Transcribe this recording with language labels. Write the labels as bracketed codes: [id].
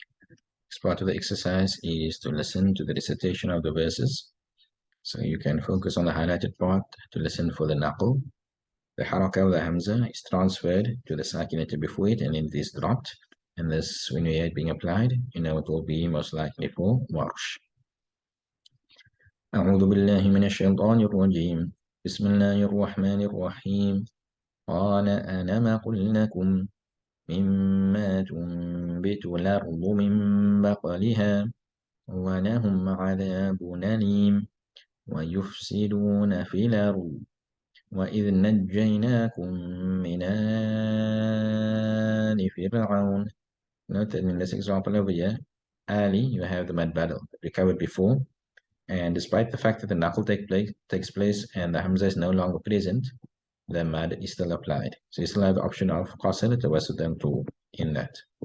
[en] Next part of the exercise is to listen to the recitation of the verses. So you can focus on the highlighted part to listen for the naql. The haraka of the hamza is transferred to the sakinah before it, and then it is dropped. And this, when we hear it being applied, you know it will be most likely for warsh. [ar] أعوذ بالله من الشيطان الرجيم. بسم الله الرحمن الرحيم. قال ألم قل لكم مما تنبت الأرض من بقلها ولهم عذاب أليم ويفسدون في الأرض وإذ نجيناكم من آل فرعون. [en] Note that in this example over here, Ali, you have the mad battle that we covered before, and despite the fact that the knuckle takes place and the hamza is no longer present, the mad is still applied. So you still have the option of qasr tawassudan to in that.